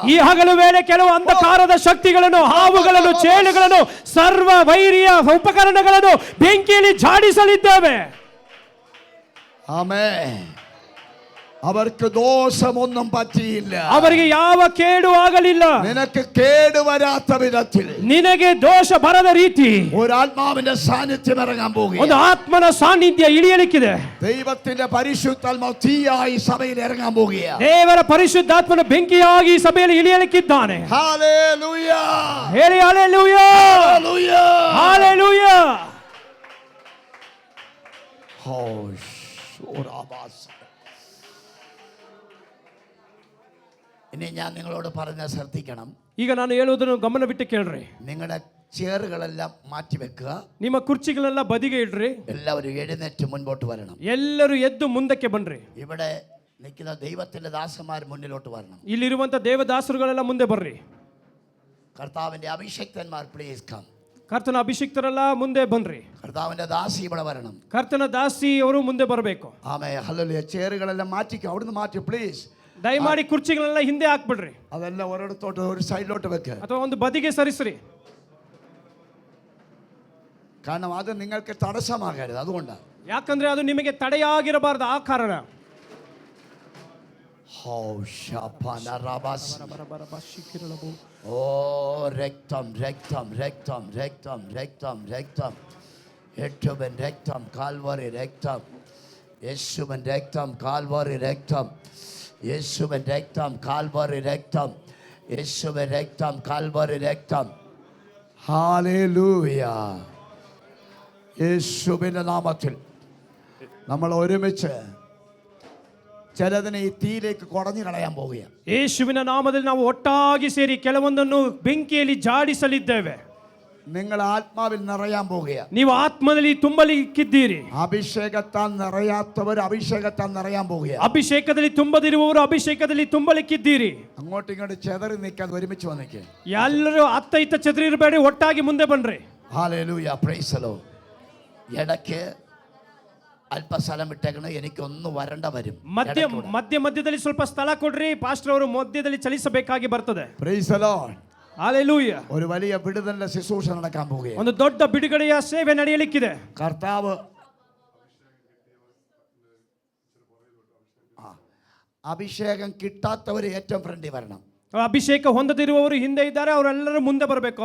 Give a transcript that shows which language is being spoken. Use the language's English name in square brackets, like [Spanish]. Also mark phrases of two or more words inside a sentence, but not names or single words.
[Kannada] ಈ ಹಗಲು ವೇಳೆ ಕೆಲವು ಅಂಧಕಾರದ ಶಕ್ತಿಗಳನ್ನು, ಹಾವುಗಳನ್ನು, ಚೇಳುಗಳನ್ನು, ಸರ್ವ ವೈರಿಯ ಉಪಕರಣಗಳನ್ನು ಬೆಂಕಿಯಲ್ಲಿ ಝಾಡಿಸಲಿದ್ದೇವೆ. [Malayalam] ആമേൻ. അവർക്ക് ദോഷമൊന്നും പറ്റിയില്ല. [Kannada] ಅವರಿಗೆ ಯಾವ ಕೇಡು ಆಗಲಿಲ್ಲ. [Malayalam] നിനക്ക് കേട് വരാത്ത വിധത്തിൽ [Kannada] ನಿನಗೆ ದೋಷ ಬರದ ರೀತಿ [Malayalam] ഒരു ആത്മാവിന്റെ സാന്നിധ്യം ഇറങ്ങാൻ [Kannada] ಒಂದು [Malayalam] പോകുകയാണ്. [Kannada] ಆತ್ಮನ ಸಾನ್ನಿಧ್ಯ ಇಳಿಯಲಿಕ್ಕಿದೆ. [Malayalam] ദൈവത്തിന്റെ പരിശുദ്ധാത്മാവ് തീയായി സഭയിൽ ഇറങ്ങാൻ പോകുകയാണ്. [Kannada] ದೇವರ ಪರಿಶುದ್ಧಾತ್ಮನ ಬೆಂಕಿಯಾಗಿ ಸಭೆಯಲ್ಲಿ ಇಳಿಯಲಿಕ್ಕಿದ್ದಾನೆ. [Malayalam] ഹല്ലേലൂയ. [Kannada] ಹೇಳಿ ಹಲ್ಲೆಲೂಯಾ, [Malayalam] ഹല്ലേലൂയ. [Kannada] ಹಲ್ಲೆಲೂಯಾ. [Malayalam] ഇനി ഞാൻ നിങ്ങളോട് പറഞ്ഞ ശ്രദ്ധിക്കണം. [Kannada] ಈಗ ನಾನು ಹೇಳುವುದನ್ನು ಗಮನವಿಟ್ಟು ಕೇಳ್ರಿ. [Malayalam] നിങ്ങളുടെ ചെയറുകളെല്ലാം മാറ്റി വെക്കുക. [Kannada] ನಿಮ್ಮ ಕುರ್ಚಿಗಳೆಲ್ಲ ಬದಿಗೆ ಇಡ್ರಿ. [Malayalam] എല്ലാവരും എഴുന്നേറ്റ് മുൻപോട്ട് വരണം. [Kannada] ಎಲ್ಲರೂ ಎದ್ದು ಮುಂದಕ್ಕೆ ಬನ್ರಿ. [Malayalam] ഇവിടെ നിൽക്കുന്ന ദൈവത്തിന്റെ ദാസന്മാർ മുന്നിലോട്ട് വരണം. [Kannada] ಇಲ್ಲಿರುವಂತ ದೇವದಾಸರುಗಳೆಲ್ಲ ಮುಂದೆ ಬರ್ರಿ. [Malayalam] കർത്താവിന്റെ അഭിഷക്തന്മാർ [English] please come. [Kannada] ಕರ್ತನ ಅಭಿಷಿಕ್ತರೆಲ್ಲ ಮುಂದೆ ಬನ್ರಿ. [Malayalam] കർത്താവിന്റെ ദാസി ഇവിടെ വരണം. [Kannada] ಕರ್ತನ ದಾಸಿ ಅವರು ಮುಂದೆ ಬರಬೇಕು. [Malayalam] ആമേൻ. ഹല്ലേലൂയ. ചെയറുകളെല്ലാം മാറ്റിക്കോ. അവിടുന്ന് മാറ്റി പ്ലീസ്. [Kannada] ದಯಮಾಡಿ ಕುರ್ಚಿಗಳೆಲ್ಲ ಹಿಂದೆ ಹಾಕ್ಬಿಡ್ರಿ. [Malayalam] അതെല്ലാം ഒരിടത്തോട്ട് ഒരു സൈഡിലോട്ട് വെക്ക്. [Kannada] ಅಥವಾ ಒಂದು ಬದಿಗೆ ಸರಿಸ್ರಿ. [Malayalam] കാരണം അത് നിങ്ങൾക്ക് തടസ്സമാകരുത്. അതുകൊണ്ടാണ്. [Kannada] ಯಾಕಂದ್ರೆ ಅದು ನಿಮಗೆ ತಡೆಯಾಗಿರಬಾರದು. ಆ ಕಾರಣ [Malayalam] ഓ രക്തം രക്തം രക്തം രക്തം രക്തം രക്തം യേശുവിൻ രക്തം കാൽവറി രക്തം യേശുവിൻ രക്തം കാൽവറി രക്തം യേശുവിൻ രക്തം കാൽവറി രക്തം യേശുവിൻ രക്തം കാൽവറി രക്തം. ഹല്ലേലൂയ. യേശുവിന്റെ നാമത്തിൽ നമ്മൾ ഒരുമിച്ച് ചിലതിനെ ഈ തീയിലേക്ക് കുടഞ്ഞു കളയാൻ പോവുകയാണ്. [Kannada] ಯೇಸುವಿನ ನಾಮದಲ್ಲಿ ನಾವು ಒಟ್ಟಾಗಿ ಸೇರಿ ಕೆಲವೊಂದನ್ನು ಬೆಂಕಿಯಲ್ಲಿ ಜಾಡಿಸಲಿದ್ದೇವೆ. [Malayalam] നിങ്ങൾ ആത്മാവിൽ നിറയാൻ പോവുകയാണ്. [Kannada] ನೀವು ಆತ್ಮದಲ್ಲಿ ತುಂಬಲಿಕ್ಕಿದ್ದೀರಿ. [Malayalam] അഭിഷേകത്താൽ നിറയാത്തവർ അഭിഷേകത്താൽ നിറയാൻ പോവുകയാണ്. [Kannada] ಅಭಿಷೇಕದಲ್ಲಿ ತುಂಬದಿರುವವರು ಅಭಿಷೇಕದಲ್ಲಿ ತುಂಬಲಿಕ್ಕಿದ್ದೀರಿ. [Malayalam] അങ്ങോട്ടും ഇങ്ങോട്ട് ചെതറി നിൽക്കാതെ ഒരുമിച്ച് വന്നിക്കേ. [Kannada] ಎಲ್ಲರೂ ಅತ್ತ ಇತ್ತ ಚದರಿರಬೇಡಿ, ಒಟ್ಟಾಗಿ ಮುಂದೆ ಬನ್ರಿ. [Malayalam] ഹല്ലേലൂയ. [English] Praise the Lord. [Malayalam] ഇടയ്ക്ക് അല്പസ്ഥലം വിട്ടേക്കണം. എനിക്കൊന്ന് വരണ്ട വരും. [Kannada] ಮಧ್ಯದಲ್ಲಿ ಸ್ವಲ್ಪ ಸ್ಥಳ ಕೊಡ್ರಿ. ಪಾಸ್ಟರ್ ಅವರು ಮಧ್ಯದಲ್ಲಿ ಚಲಿಸಬೇಕಾಗಿ ಬರ್ತದೆ. [English] Praise the Lord. [Kannada] ಹಲ್ಲೆಲೂಯ. [Malayalam] ഒരു വലിയ വിടുതലിന്റെ ശുശ്രൂഷ നടക്കാൻ പോവുകയാണ്. [Kannada] ಒಂದು ದೊಡ್ಡ ಬಿಡುಗಡೆಯ ಸೇವೆ ನಡೆಯಲಿಕ್ಕಿದೆ. [Malayalam] കർത്താവ് അഭിഷേകം കിട്ടാത്തവർ ഏറ്റവും ഫ്രണ്ടിൽ വരണം. [Kannada] ಅಭಿಷೇಕ ಹೊಂದದಿರುವವರು ಹಿಂದೆ ಇದ್ದಾರೆ, ಅವರೆಲ್ಲರೂ ಮುಂದೆ ಬರಬೇಕು.